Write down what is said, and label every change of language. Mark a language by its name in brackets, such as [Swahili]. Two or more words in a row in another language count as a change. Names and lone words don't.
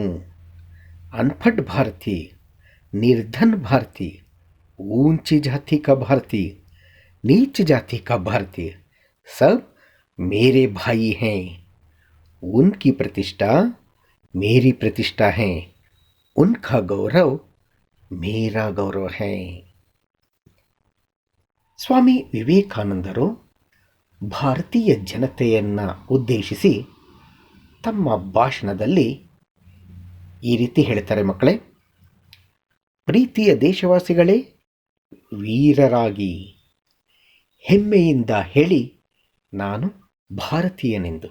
[Hindi] अनपढ़ भारतीय, निर्धन भारतीय, ऊंची जाति का भारतीय, नीच जाति का भारतीय, सब मेरे भाई हैं. उनकी प्रतिष्ठा मेरी प्रतिष्ठा है. उनका गौरव मेरा गौरव है. [Kannada] ಸ್ವಾಮಿ ವಿವೇಕಾನಂದರು ಭಾರತೀಯ ಜನತೆಯನ್ನು ಉದ್ದೇಶಿಸಿ ತಮ್ಮ ಭಾಷಣದಲ್ಲಿ ಈ ರೀತಿ ಹೇಳ್ತಾರೆ ಮಕ್ಕಳೇ. ಪ್ರೀತಿಯ ದೇಶವಾಸಿಗಳೇ, ವೀರರಾಗಿ ಹೆಮ್ಮೆಯಿಂದ ಹೇಳಿ ನಾನು ಭಾರತೀಯನೆಂದು.